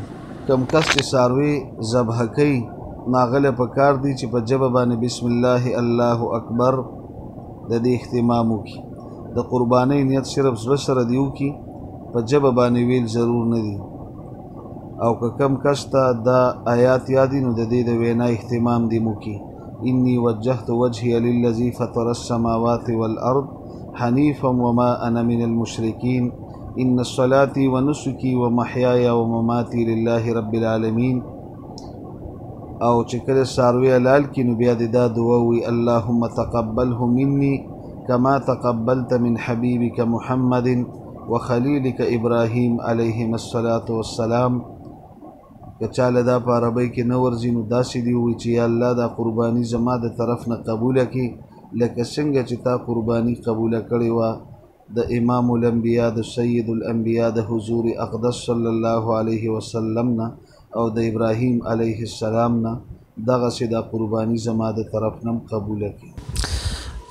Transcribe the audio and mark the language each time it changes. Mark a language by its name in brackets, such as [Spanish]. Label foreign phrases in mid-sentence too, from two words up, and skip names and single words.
[Pashto] کم کس چې څاروي ذبح کوي نو هغه له پکار دي چې په ژبه باندې [Arabic] بسم الله الله اکبر [Pashto] د دې اهتمام وکړي. د قربانۍ نیت صرف زړه سره دې وکړي په ژبه باندې ویل ضرور نه دي او که کم کس ته دا آیات یادي نو د دې د وینا اهتمام دې وکړي. [Arabic] انی وجهت وجهي للذي فطر السماوات والارض حنيفا وما أنا من المشركين إن صلاتي ونسكي ومحياي ومماتي لله رب العالمين [Pashto] او چې کله څاروي حلال کړي نو بیا دې دا دعا وي [Arabic] اللهم تقبله مني كما تقبلت من حبيبك محمد وخليلك إبراهيم عليهم الصلاة والسلام. [Pashto] که چاله دا په عربۍ کې نه ورځي نو داسې دې ووایي چې یا الله دا قرباني زما د طرف نه قبوله کړي لکه څنګه چې تا قرباني قبوله کړې وه د [Arabic] امام الانبیا [Pashto] د [Arabic] سید الانبیا [Pashto] د حضور اقدس [Arabic] صلی الله علیه وسلم [Pashto] نه او د ابراهیم [Arabic] علیه السلام [Pashto] نه دغسې دا قرباني زما د طرف نه قبوله کړي.